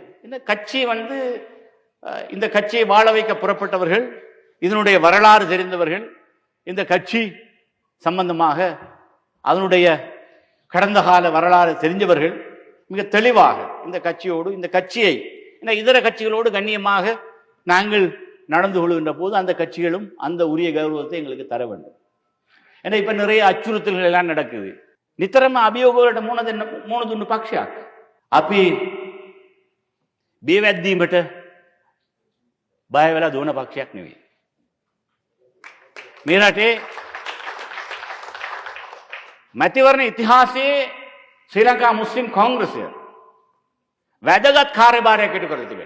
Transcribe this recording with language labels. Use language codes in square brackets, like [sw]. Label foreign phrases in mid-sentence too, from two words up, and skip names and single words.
[ta] இந்த கட்சி இந்த கட்சியை வாழ வைக்க புறப்பட்டவர்கள், இதனுடைய வரலாறு தெரிந்தவர்கள், இந்த கட்சி சம்பந்தமாக அதனுடைய கடந்த கால வரலாறு தெரிஞ்சவர்கள் மிக தெளிவாக இந்த கட்சியோடு, இந்த கட்சியை இதர கட்சிகளோடு கண்ணியமாக நாங்கள் நடந்து கொள்கின்ற போது அந்த கட்சிகளும் அந்த உரிய கௌரவத்தை எங்களுக்கு தர வேண்டும். ஏன்னா இப்ப நிறைய அச்சுறுத்தல்கள் எல்லாம் நடக்குது. [si] නිතරම අභියෝගවලට මුණ දුන්නු පක්ෂයක්. අපි බියවැද්දීමට බය වෙලා දුවන පක්ෂයක් නෙවෙයි. මේ රටේ මැතිවරණ ඉතිහාසයේ ශ්‍රී ලංකා මුස්ලිම් කාංග්‍රසය වැදගත් කාර්යභාරයක් ඉටු කරලා තිබෙනවා.